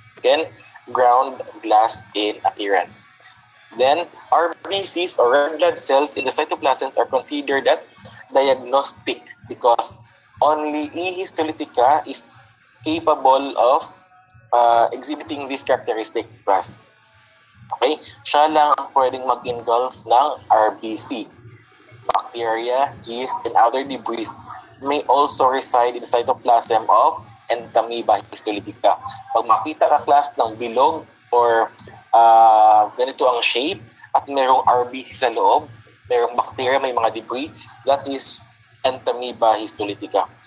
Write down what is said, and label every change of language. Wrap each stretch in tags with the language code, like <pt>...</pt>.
<en>Again, ground glass in appearance. Then, RBCs or red blood cells in the cytoplasms are considered as diagnostic because only E. histolytica is capable of exhibiting this characteristic class. Okay?</en> <tl>Siya lang ang pwedeng mag-engulf ng RBC.</tl> <en>Bacteria, yeast, and other debris may also reside in the cytoplasm of Entamoeba histolytica.</en> <tl>Pag makita ka class ng bilog or ganito ang shape at merong RBC sa loob, merong bacteria, may mga debris,</tl> <en>that is</en> <tl>Entamoeba histolytica.</tl>